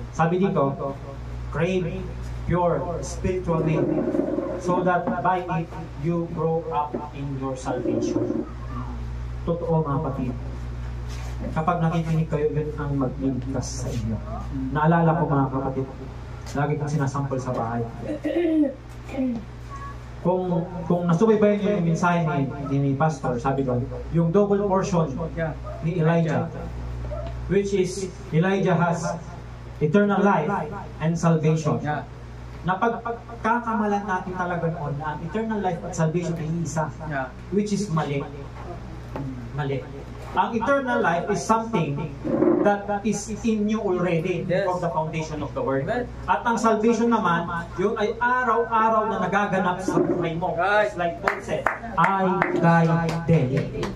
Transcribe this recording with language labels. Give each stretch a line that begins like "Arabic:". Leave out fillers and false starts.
Filipino: Sabi dito,
English: crave pure spiritual milk so that by it you grow up in your salvation.
Filipino: Totoo mga kapatid. Kapag nakikinig kayo, yun ang magliligtas sa inyo. Naalala ko mga kapatid, lagi kong sinasample sa bahay. Kung nasubaybayan niyo yung mensahe ni Pastor, sabi ko, yung double portion ni Elijah,
English: which is Elijah has eternal life and salvation.
Filipino: Na pagkakamalan natin talaga noon na ang eternal life at salvation ay isa, which is mali. Mali.
English: Ang eternal life is something that is in you already from the foundation of the world.
Filipino: At ang salvation naman, yun ay araw-araw na nagaganap sa buhay mo.
English: It's like Paul said, I die daily.